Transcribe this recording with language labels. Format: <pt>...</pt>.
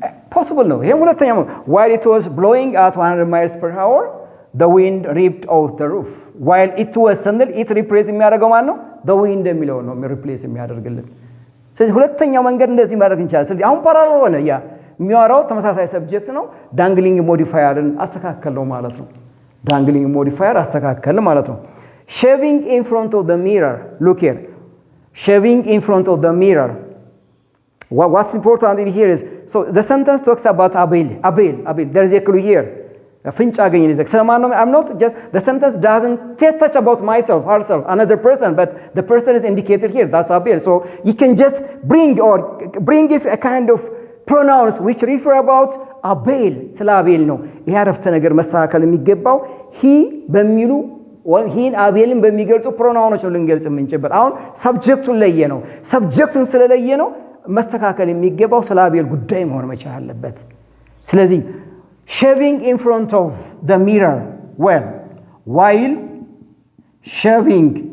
<en>Possible no. While it was blowing at 100 miles per hour, the wind ripped off the roof. While it was sandal, it replace the wind replace</en> <am>ስለዚህ ሁለተኛው መንገድ እንደዚህ ማድረግ እንችላለን። ስለዚህ አሁን ፓራል ሆነ ያ የሚያወራው ተመሳሳይ ሰብጀክት ነው። ዳንግሊንግ ሞዲፋየርን አስተካከለው ማለት ነው። ዳንግሊንግ ሞዲፋየር አስተካከለ ማለት ነው።</am> <en>shaving in front of the mirror. Look here. Shaving in front of the mirror. What's important in here is, so the sentence talks about Abel. There is a clue here. I'm not just, the sentence doesn't touch about myself, herself, another person, but the person is indicated here. That's Abel. So you can just bring is a kind of pronouns which refer about Abel.</en> <am>ስለ አቤል ነው ይሄ አረፍተ ነገር መስተካከል የሚገባው he በሚሉ he አቤልን በሚገልጹ ፕሮናውኖች ነው ልንገልጽ የምንችልበት። አሁን ሰብጀክቱን ለየ ነው። ሰብጀክቱን ስለለየ ነው መስተካከል የሚገባው ስለ አቤል ጉዳይ መሆን መቻል አለበት። ስለዚህ</am> <en>shaving in front of the mirror, well, while shaving</en>